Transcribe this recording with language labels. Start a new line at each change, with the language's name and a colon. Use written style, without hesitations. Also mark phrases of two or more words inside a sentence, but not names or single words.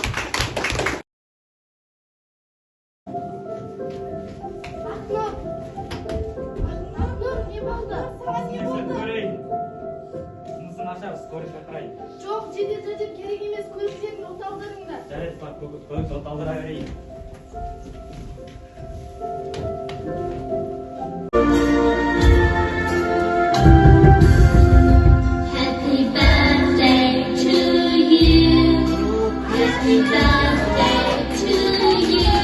Kazakh: Ақнұр, не болды? Саған не болды? Жұмысын ашар, скорый шақырайын. Жоқ, жедел жәрдем керек емес, көліктерін от алдырыңдар. Жарайды, bak, көлік от алдыра берейін.
English: Happy birthday to you. Happy birthday to you.